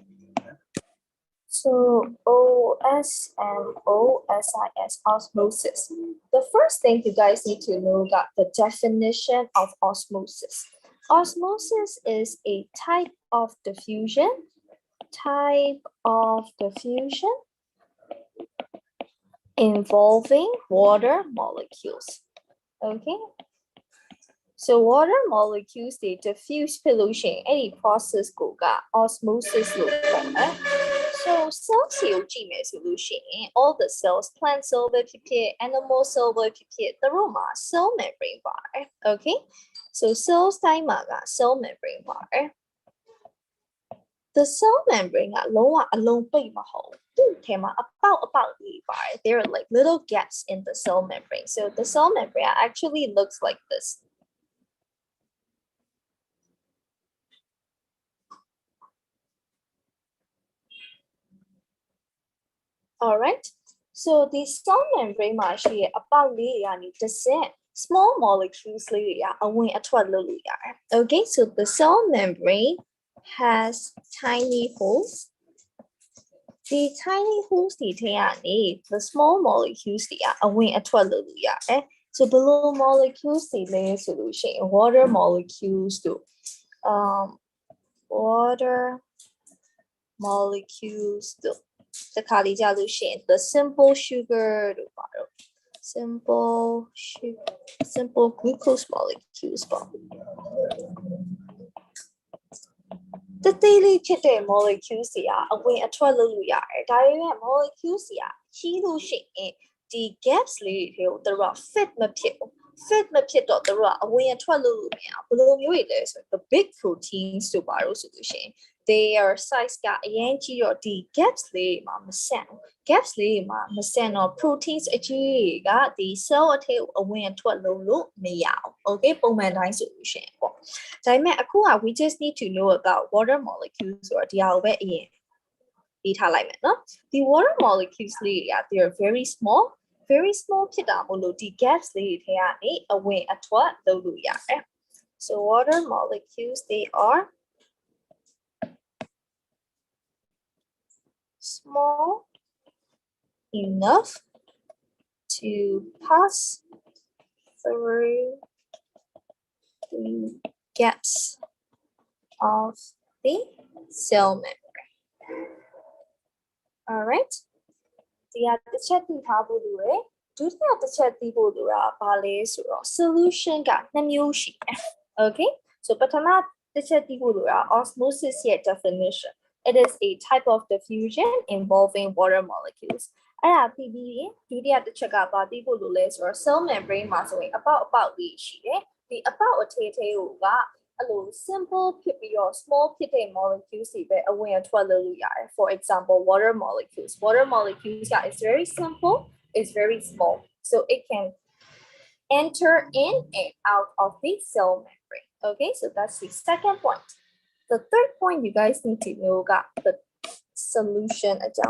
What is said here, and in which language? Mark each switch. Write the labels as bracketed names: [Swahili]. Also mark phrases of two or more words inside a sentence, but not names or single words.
[English] so OS and OSIS osmosis the first thing you guys need to know about the definition of osmosis osmosis is a type of diffusion involving water molecules okay so water molecules they diffuse pollution any process ကိုက osmosis [Burmese] လို့ခေါ်တယ် [English] so cells [Burmese] ကိုကြည့်မယ်ဆိုလို့ရှိရင် [English] all the cells plant cell [Burmese] ပဲဖြစ်ဖြစ် [English] animal cell [Burmese] ပဲဖြစ်ဖြစ်သူတို့မှာ [English] cell membrane [Burmese] ပါတယ် [English] okay so cells [Burmese] တိုင်းမှာက [English] cell membrane [Burmese] ပါတယ် [English] the cell membrane [Burmese] ကလုံးဝအလုံးပိတ်မဟုတ်သူ့ထဲမှာအပေါက်လေးပါတယ် [English] there are like little gaps in the cell membrane so the cell membrane actually looks like this all right so the cell membrane [Burmese] မှာရှိတဲ့ အပေါက်လေးတွေကနေတစ်ဆ [English] င့် small molecules [Burmese] လေးတွေကအဝင်အထွက်လုပ်လို့ရတယ် [English] okay so the cell membrane has tiny holes the tiny holes [Burmese] တွေထဲကနေ [English] the small molecules [Burmese] တွေကအဝင်အထွက်လုပ်လို့ရတယ် [English] so below molecules [Burmese] တွေလဲဆိုလို့ရှိရင် [English] water molecules တို့ water molecules [Burmese] တို့တခါလေးကြာလို့ရှိရင် [English] the simple sugar [Burmese] တို့ပါတော့ [English] simple glucose molecules [Burmese] ပေါ့တသေးလေးဖြစ်တဲ့ molecules တွေကအဝင်အထွက်လုပ်လို့ရတယ်ဒါပေမဲ့ molecules တွေကကြီးလို့ရှိရင်ဒီ gaps လေးတွေကို သူတို့က fit မဖြစ်တော့သူတို့ကအဝင်အထွက်လုပ်လို့မရဘူးဘယ်လိုမျိုးတွေလဲဆိုတော့ [English] the big proteins [Burmese] တို့ပါလို့ဆိုလို့ရှိရင် [English] their size [Burmese] ကအရင်ကြီး တော့ဒီ gaps လေးမှာမဆန့် gaps လေးမှာမဆန့်တော့ proteins အကြီးကဒီ cell အထဲကိုအဝင် အထွက်လုပ်လို့မရအောင် okay ပုံမှန်တိုင်းဆိုလို့ရှိရင်ပေါ့ဒါပေမဲ့အခုက [English] we just need to know about water molecules [Burmese] ဆိုတော့ဒီဟာကိုပဲအရင် ပြီးထားလိုက်မယ်နော်ဒီ [English] water molecules [Burmese] လေးတွေက [English] they are very small [Burmese] ဖြစ်တာမို့လို့ဒီ [English] gaps [Burmese] လေးတွေထဲကနေအဝင်အထွက်လုပ်လို့ရတယ် [English] so water molecules they are small enough to pass through the gaps of the cell membrane. All right. [Burmese] ဒီကတစ်ချက်သိထားဖို့လိုတယ်ဒုတိယတစ်ချက်သိဖို့လိုတာဘာလဲဆိုတော့ solution ကနှစ်မျိုးရှိတယ် [English] okay so [Burmese] ပထမတစ်ချက်သိဖို့လိုတာ osmosis ရဲ့ definition [English] it is a type of diffusion involving water molecules [Burmese] အဲ့ဒါ ပြီးပြီးရင်ဒုတိယတစ်ချက်ကပါသိဖို့လိုလဲဆိုတော့ cell membrane မှာဆိုရင်အပေါက်လေးရှိတယ်ဒီအပေါက်အထဲကိုကအဲ့လို simple ဖြစ်ပြီးတော့ small ဖြစ်တဲ့ [English] molecules [Burmese] တွေပဲအဝင်အထွက်လုပ်လို့ရတယ် [English] for example water molecules is very simple it's very small so it can enter in and out of the cell membrane okay so that's the second point the third point you guys need to know got the solution အကြောင်း